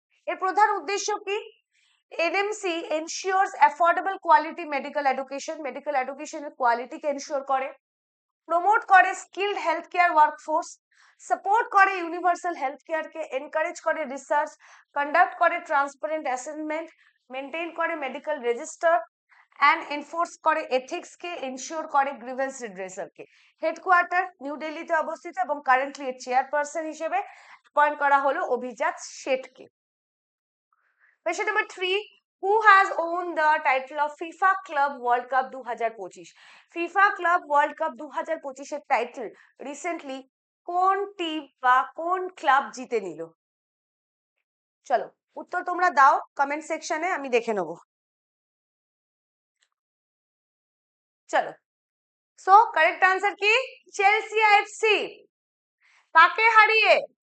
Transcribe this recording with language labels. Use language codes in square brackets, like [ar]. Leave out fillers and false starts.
[bn] এর প্রধান উদ্দেশ্য কি? [en] NMC ensures affordable quality medical education, [bn] medical এডুকেশনের কোয়ালিটিকে এনশিওর করে, প্রমোট করে skilled health care workforce, support করে ইউনিভার্সাল হেলথ কেয়ারকে, এনকারেজ করে রিসার্চ, কন্ডাক্ট করে ট্রান্সপারেন্ট অ্যাসেসমেন্ট, মেনটেন করে মেডিকেল রেজিস্টার অ্যান্ড এনফোর্স করে এথিক্সকে, এনশিওর করে গ্রিভেন্স রিড্রেসালকে। হেডকোয়ার্টার নিউ দিল্লিতে অবস্থিত এবং কারেন্টলি এর চেয়ারপারসন হিসেবে অ্যাপয়েন্ট করা হলো অভিজাত শেঠকে। [en] Question number 3, Who has won the title of FIFA Club World Cup 2025? [bn] FIFA Club World Cup 2025 এর টাইটেল রিসেন্টলি কোন টিম বা কোন ক্লাব জিতে নিল? চলো উত্তর তোমরা দাও কমেন্ট সেকশনে, আমি দেখে নেব। চলো, সো কারেক্ট আনসার কি? Chelsea FC. কাকে হারিয়ে?